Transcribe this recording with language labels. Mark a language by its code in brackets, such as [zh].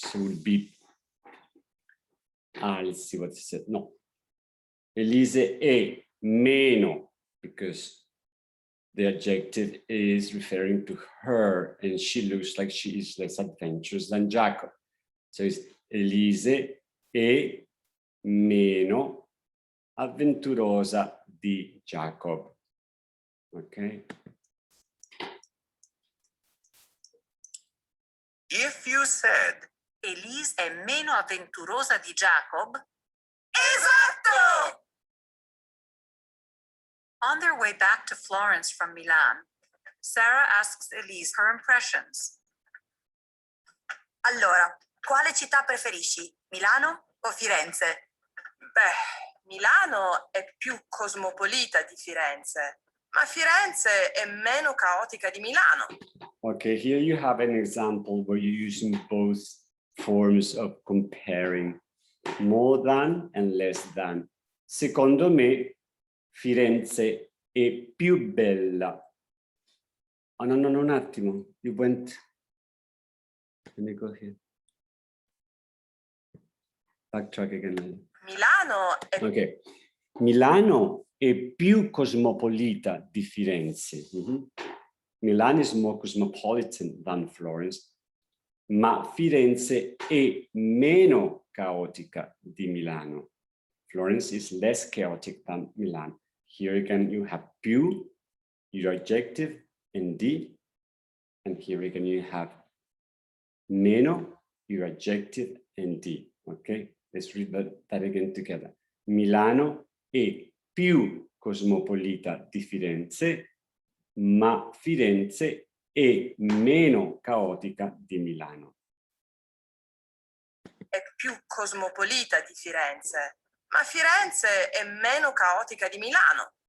[en] So it would be, let's see what it said. No. Elise [it] è meno, [en] because the adjective is referring to her, and she looks like she is less adventurous than Jacob. So it's [it] Elise è meno avventurosa di Jacob. [en] Okay. If you said, [it] Elise è meno avventurosa di Jacob. esatto! [en] On their way back to Florence from Milan, Sarah asks Elise her impressions. [it] Allora, quale città preferisci? Milano o Firenze? Beh, Milano è più cosmopolita di Firenze, ma Firenze è meno caotica di Milano. [en] Okay, here you have an example where you're using both forms of comparing, more than and less than. [it] Secondo me, Firenze è più bella. [en] Oh, no, [it] un attimo. [en] You went. Let me go here. Backtrack again. [it] Milano è [en] Ok. [it] Milano è più cosmopolita di Firenze. [en] Milan is more cosmopolitan than Florence. [it] ma Firenze è meno caotica di Milano. [en] Florence is less chaotic than Milan. Here again you have più, your adjective, and di. And here again you have meno, your adjective, and di. Okay, let's read that again together. [it] Milano è più cosmopolita di Firenze, ma Firenze è meno caotica di Milano. È più cosmopolita di Firenze, ma Firenze è meno caotica di Milano.